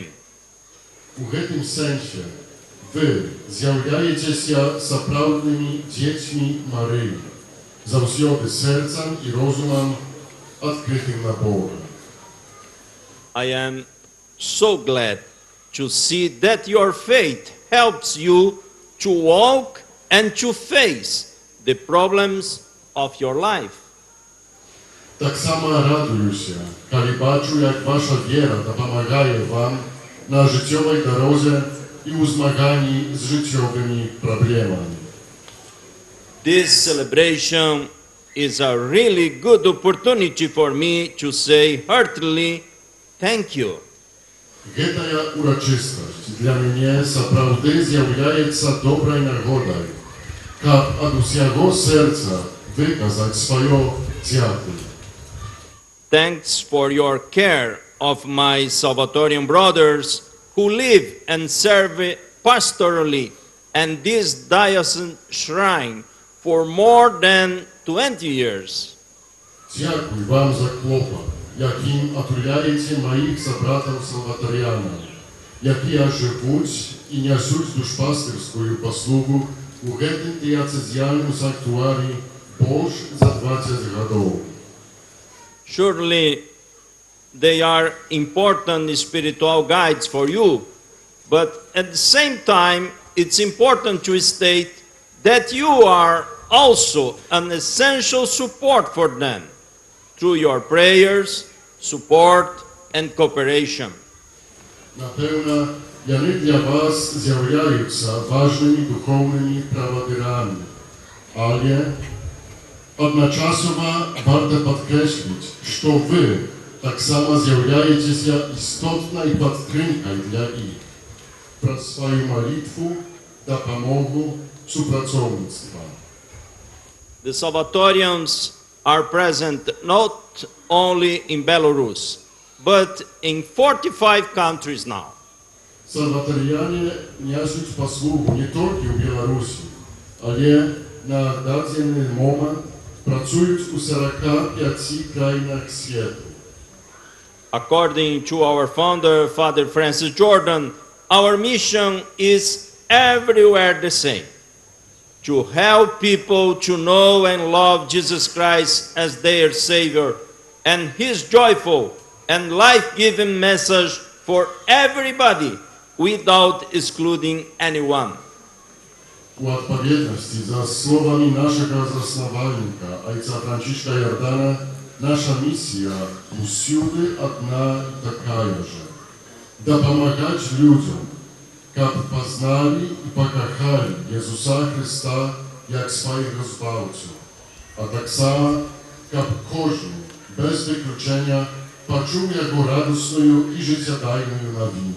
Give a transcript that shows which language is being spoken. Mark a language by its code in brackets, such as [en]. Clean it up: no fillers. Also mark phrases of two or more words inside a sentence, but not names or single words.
[be] У гэтым сэнсе вы з'яўляецеся сапраўднымі дзецьмі Марыі, заўсёды сэрцам і розумам адкрытым на Бога. [en] I am so glad to see that your faith helps you to walk and to face the problems of your life. [be] Так само радуюся, калі бачу, як ваша вера дапамагае вам на жыццёвай дарозе і ў змаганні з жыццёвымі праблемамі. [en] This celebration is a really good opportunity for me to say heartily thank you. [be] Гэтая урачыстасць для мяне сапраўды з'яўляецца добрай нагодай, каб ад усяго сэрца выказаць сваё дзякуй. [en] Thanks for your care of my Salvatorian brothers who live and serve pastorally and this diocesan shrine for more than 20 years. [be] Дзякуй вам за клопат, якім атуляеце маіх сабратаў салватарыянаў, якія жывуць і нясуць душпастырскую паслугу у гэтым дыяцэзіяльным санктуарі больш за 20 гадоў. [en] Surely they are important spiritual guides for you, but at the same time, it's important to state that you are also an essential support for them through your prayers, support, and cooperation. [be] Напэўна, яны для вас з'яўляюцца важнымі духоўнымі правадырамі, але адначасова варта падкрэсліць, што вы таксама з'яўляецеся істотнай падтрымкай для іх праз сваю малітву, дапамогу, супрацоўніцтва. [en] The Salvatorians are present not only in Belarus, but in 45 countries now. [be] Салватарыяне нясуць паслугу не толькі ў Беларусі, але на дадзены момант працуюць у 45 краінах свету. [en] According to our founder, Father Francis Jordan, our mission is everywhere the same: to help people to know and love Jesus Christ as their Savior and His joyful and life-giving message for everybody without excluding anyone. [be] У адпаведнасці за словамі нашага заснавальніка, айца Францішка Йордана, наша місія усюди одна і такая же – дапамагаць людзям, каб пазналі і пакахалі Єзуса Христа як свайго збаўцю, а таксама, каб кожны, без выключення, пачуў яго радасную і жыццядайную навіну.